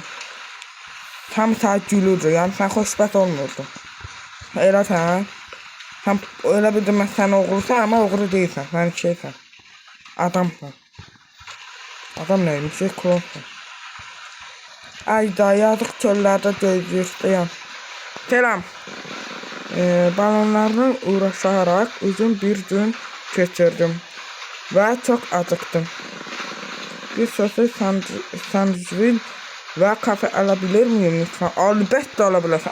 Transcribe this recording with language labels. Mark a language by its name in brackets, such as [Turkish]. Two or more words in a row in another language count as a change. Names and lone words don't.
[Azerbaijani] Tam sənə gülürdü, yəni sən xoşbət olmurdun. Elə sən. Sən elə bildim mən sən oğrusan, amma oğru deyilsən, sən şeysən. Adamsan. Adam neymiş, klonsan. Ayda, yazıq çöllərdə gözləyirsən. [Turkish] Selam. Balonlarla uğraşarak uzun bir gün geçirdim ve çok acıktım. Bir sosis sandviç ve kafe alabilir miyim lütfen? Elbette alabilirsin.